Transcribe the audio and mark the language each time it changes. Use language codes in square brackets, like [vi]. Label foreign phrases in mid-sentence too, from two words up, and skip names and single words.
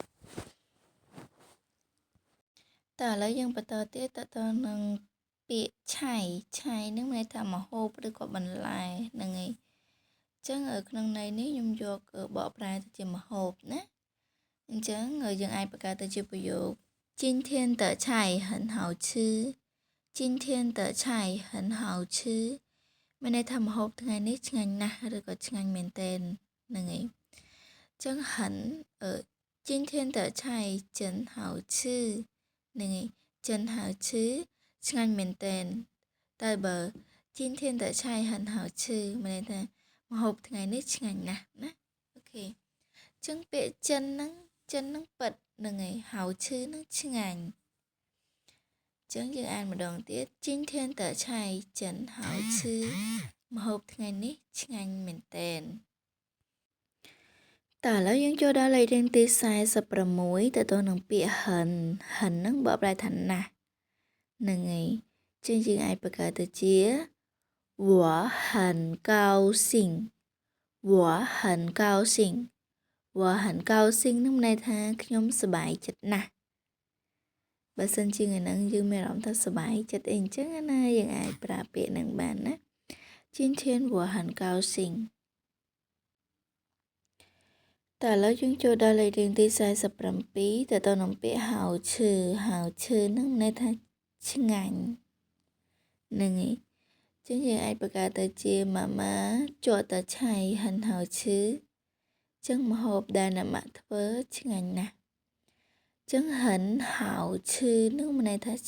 [km] តើឥឡូវយើងបន្តទៀតទៅនឹងពាក្យឆៃហ្នឹងន័យថាម្ហូបឬក៏បន្លែហ្នឹងឯងអញ្ចឹងក្នុងន័យនេះខ្ញុំយកបកប្រែទៅជាម្ហូបណាអញ្ចឹ ងយើងអាចបង្កើតទៅជាប្រយោគ [zh] 今天的菜很好吃今天的菜很好吃 [km] មានន័យថាម្ហូបថ្ងៃនេះ ឆ្ងាញ់ណាស់ឬក៏ឆ្ងាញ់មែនទែនហ្នឹងឯងអញ្ចឹង [zh] 很今天的菜真好吃 [km] ហ្នឹងឯង [zh] 真好吃 [km] ឆ្ងាញ់មែនទែនតែបើ [zh] 今天的菜很好吃 [km] មានន័យថាម្ហូបថ្ងៃនេះឆ្ងាញ់ណាស់ណាអូខេអញ្ចឹងពាក្យចិនហ្នឹងពិតហ្នឹងឯងហៅឈឺហ្នឹងឆ្ងាញ់អញ្ចឹងយើងអានម្ដងទៀត [zh] 今天的菜真好吃 [km] ម្ហូបថ្ងៃនេះឆ្ងាញ់មែនទែន តើឥឡូវយើងចូលដល់លេខរៀងទី46ទៅនឹងពាក្យហិនហ្នឹងបកប្រែថាណាស់ហ្នឹងឯងចឹងយើងអាចបង្កើតទៅជា [zh] 我很高兴我很高兴我很高兴 [km] នឹងន័យថាខ្ញុំសប្បាយចិត្តណាស់បើសិនជាថ្ងៃហ្នឹងយើងមានអារម្មណ៍ថាសប្បាយចិត្តអីអញ្ចឹងណាយើងអាចប្រើពាក្យហ្នឹងបានណា [zh] 今天我很高兴 [km] តើឥឡូវយើងចូលដល់លេខរៀងទី47ទៅនឹងពាក្យហៅឈឺហ្នឹងន័យថាឆ្ងាញ់ហ្នឹងឯងចឹងយើងអាចបង្កើតទៅជា [zh] 妈妈做的菜很好吃 [km] ចឹងម្ហូបដែលអ្នកម៉ាក់ធ្វើឆ្ងាញ់ណាស់ចឹង [zh] 很好吃 [km] នឹងមានន័យថា